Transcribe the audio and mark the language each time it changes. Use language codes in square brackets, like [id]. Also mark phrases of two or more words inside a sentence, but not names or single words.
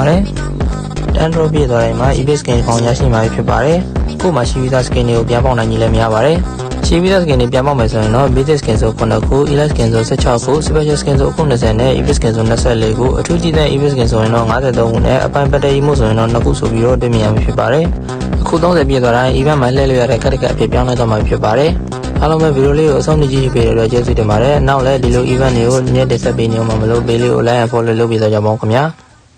[my] ပါတယ်တန်းတော့ပြည့်သွားတိုင်းမှာ [en] epic skin [my] ကောင်ရရှိမှာဖြစ်ပါတယ်ကို့မှာရှိပြီးသား skin တွေကိုပြန်ပေါက်နိုင်ကြီးလည်းများပါတယ်ရှိပြီးသား skin တွေပြန်ပေါက်မယ်ဆိုရင်တော့ [en] basic skin [my] ဆို9ခု [en] elite skin [my] ဆို16ခု [en] special skin [my] ဆို20နဲ့ [en] epic skin [my] ဆို24ခုအထူးကြီးတဲ့ [en] epic skin [my] ဆိုရင်တော့53ခုနဲ့အပိုင်းပတ်တရီမှုဆိုရင်တော့2ခုဆိုပြီးတော့တွေ့မြင်ရမှာဖြစ်ပါတယ်အခု30ပြည့်သွားတိုင်း event မှာလှည့်လို့ရတဲ့ကတ်တကတ်အဖြစ်ပြောင်းလဲသွားမှာဖြစ်ပါတယ်အားလုံးပဲဗီဒီယိုလေးကိုအဆုံးထိကြည့်ပေးတဲ့အတွက်ကျေးဇူးတင်ပါတယ်နောက်လည်းဒီလို event တွေကိုညက်တက်ဆက်ပေးနေအောင်မလို့ပေးလေးကို [en] like and follow [my] လုပ်ပေးကြပါဦးခင်ဗျာ